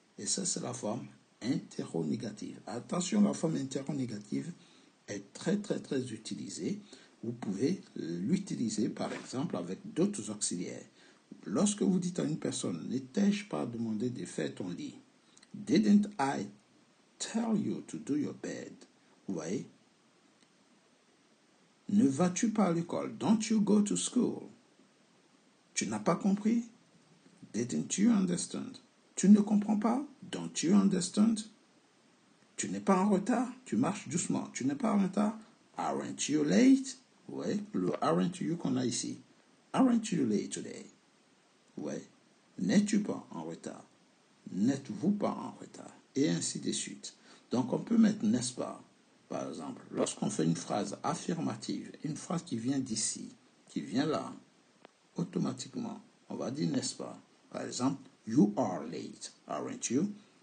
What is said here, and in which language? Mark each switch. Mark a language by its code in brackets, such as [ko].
[fr] Et ça, c'est la forme interrogative. Attention, la forme interrogative est très, très, très utilisée. Vous pouvez l'utiliser, par exemple, avec d'autres auxiliaires. Lorsque vous dites à une personne, n'étais-je pas demandé de faire ton lit? [en] Didn't I tell you to do your bed? [fr] Vous voyez? Ne vas-tu pas à l'école? [en] Don't you go to school? [fr] Tu n'as pas compris? [en] Didn't you understand? [fr] Tu ne comprends pas? [en] Don't you understand? [fr] Tu n'es pas en retard? Tu marches doucement. Tu n'es pas en retard? [en] Aren't you late? [fr] Ouais, le aren't you qu'on a ici. [en] Aren't you late today? [fr] Ouais. N'es-tu pas en retard? N'êtes-vous pas en retard? Et ainsi de suite. Donc on peut mettre n'est-ce pas? Par exemple, lorsqu'on fait une phrase affirmative, une phrase qui vient d'ici, qui vient là, automatiquement, on va dire n'est-ce pas? Par exemple, [en] you are late, aren't you?